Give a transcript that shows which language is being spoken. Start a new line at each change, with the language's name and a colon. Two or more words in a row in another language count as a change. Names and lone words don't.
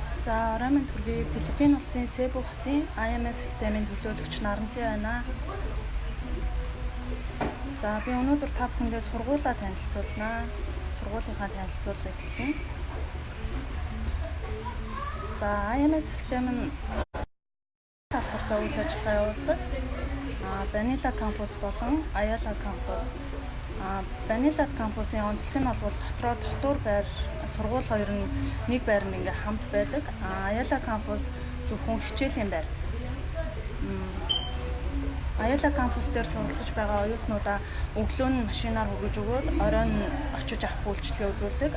Mongolian: За оройн төргийн Филиппин улсын Cebu хотын IMS Academy-ийн төлөөлөгч Наранти байна. За би өнөөдөр та бүхэндээ сургуулаа танилцуулнаа. Сургуулийнхаа танилцуулгыг хэлье. За IMS Academy нь салбарт үйл ажиллагаа явуулдаг. Vanilla campus болон Ayala campus. Vanilla campus-ийн онцлог нь бол дотор байр сургууль хоёр нь нэг байр нь ингээ хамт байдаг. Ayala campus зөвхөн хичээлийн байр. Ayala campus дээр суралцж байгаа оюутнуудаа өглөө нь машинаар хүргэж өгөөд оройн очиж авах үйлчилгээ үзүүлдэг.